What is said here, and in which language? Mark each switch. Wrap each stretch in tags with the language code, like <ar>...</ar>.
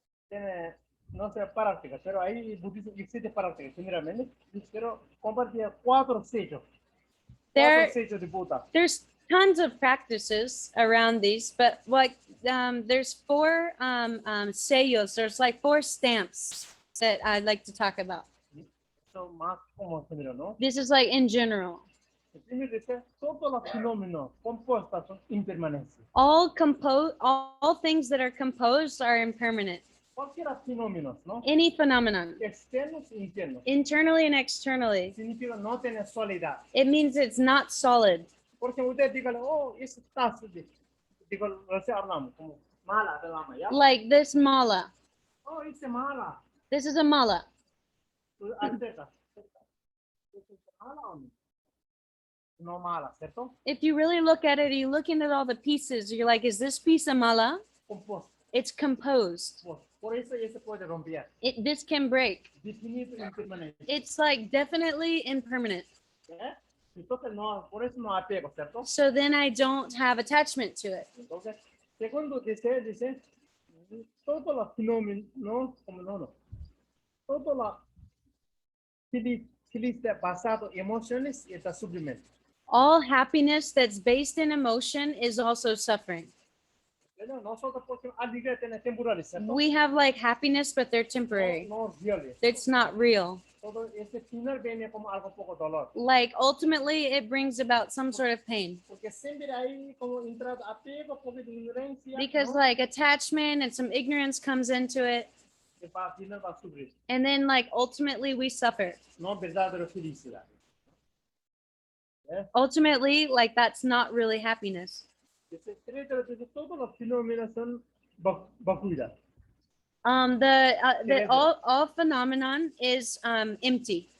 <es>Tiene, no sé práctica, pero ahí budismo existe práctica. Generalmente, quiero compartir 4 sellos. 4 sellos de Buda.</es> <en>There's tons of practices around these, but like there's 4 sellos. There's like 4 stamps that I'd like to talk about.</en> <es>Son más como género, ¿no?</es> <en>This is like in general.</en> <es>El primer dice, todos los fenómenos compuestos son impermanentes.</es> <en>All things that are composed are impermanent.</en> <es>Cualquier fenómeno, ¿no?</es> <en>Any phenomenon,</en> <es>Externos e internos.</es> <en>internally and externally,</en> <es>Significa no tener solidez.</es> <en>it means it's not solid.</en> <es>Porque usted diga, oh, ese tazo de, digo, recién hablamos, como mala de lama, ¿ya?</es> <en>Like this mala.</en> <es>Oh, ese mala.</es> <en>This is a mala.</en> <es>Azteca. ¿Es mala o no? No mala, ¿cierto?</es> <en>If you really look at it, you look into all the pieces, you're like, is this piece a mala?</en> <es>Compuesto.</es> <en>It's composed.</en> <es>Por eso ya se puede romper.</es> <en>This can break.</en> <es>Definido impermanente.</es> <en>It's like definitely impermanent.</en> <es>¿Ya? Entonces, no, por eso no apego, ¿cierto?</es> <en>So then I don't have attachment to it.</en> <es>Entonces, segundo dice, todos los fenómenos, no, como no, todo lo feliz basado en emociones está sufrimiento.</es> <en>All happiness that's based in emotion is also suffering.</en> <es>¿Verdad? Nosotros porque alegría tiene temporal, ¿cierto?</es> <en>We have like happiness, but they're temporary.</en> <es>No real.</es> <en>It's not real.</en> <es>Todo ese final viene como algo poco dolor.</es> <en>Like ultimately, it brings about some sort of pain</en> <es>Porque siempre hay como entrada apego, poco de ignorancia,</es> <en>because</en> <es>¿no?</es> <en>like attachment and some ignorance comes into it.</en> <es>Que al final va a sufrir.</es> <en>And then like ultimately we suffer.</en> <es>No verdadera felicidad.</es> <en>Ultimately, like that's not really happiness.</en> <es>Dice, todos los fenómenos son vacuidad.</es> <en>The all phenomenon is empty.</en>